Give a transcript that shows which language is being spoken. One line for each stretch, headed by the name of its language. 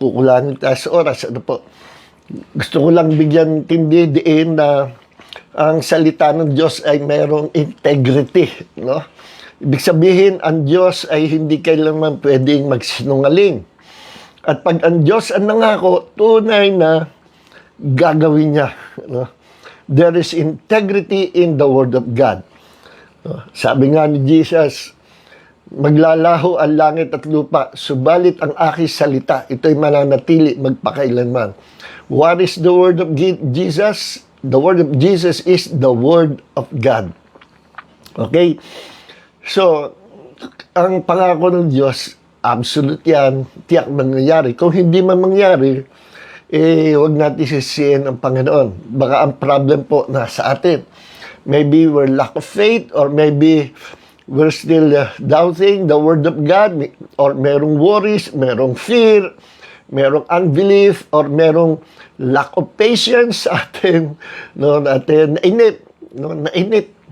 Filipino: Kukulangin tayo sa oras. Ano po? Gusto ko lang bigyan tindi diin na ang salita ng Diyos ay mayroong integrity, no? Ibig sabihin, ang Diyos ay hindi kailanman pwedeng magsinungaling. At pag ang Diyos ang nangako, tunay na gagawin niya, no?
English: There is integrity in the Word of God. No?
Filipino: Sabi nga ni Jesus, maglalaho ang langit at lupa, subalit ang aking salita, ito'y mananatili magpakailanman.
English: What is the Word of Jesus? The Word of Jesus is the Word of God. Okay?
Filipino: So, ang pangako ng Diyos, absolute yan, tiyak mangyayari. Kung hindi man mangyari, huwag natin sisihin ang Panginoon. Baka ang problem po nasa atin.
English: Maybe we're lack of faith, or maybe we're still doubting the Word of God, or
Filipino: merong worries, merong fear, merong unbelief,
English: or merong lack of patience
Filipino: sa atin, no, natin nainip, no, nainip.